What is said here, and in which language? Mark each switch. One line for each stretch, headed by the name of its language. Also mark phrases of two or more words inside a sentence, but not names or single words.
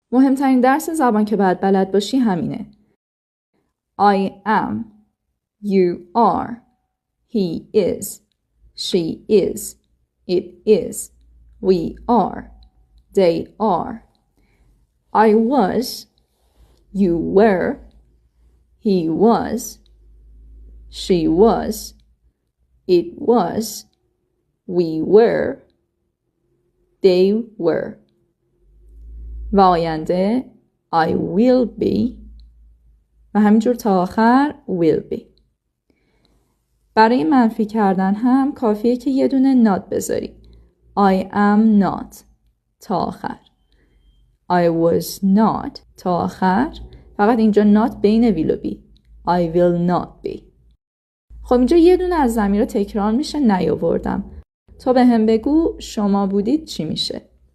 Persian: مهمترین درس زبان که باید بلد باشی همینه.
English: I am. You are. He is. She is. It is. We are. They are. I was. You were. He was. She was. It was. We were. They were.
Persian: و آینده
English: I will be
Persian: و همینجور تا آخر
English: will be.
Persian: برای منفی کردن هم کافیه که یه دونه not بذاری.
English: I am not
Persian: تا آخر.
English: I was not
Persian: تا آخر. فقط اینجا
English: not بین will و be. I will not be.
Persian: خب اینجا یه دونه از ضمیرها تکرار میشه نیاوردم. تو به هم بگو شما بودید چی میشه؟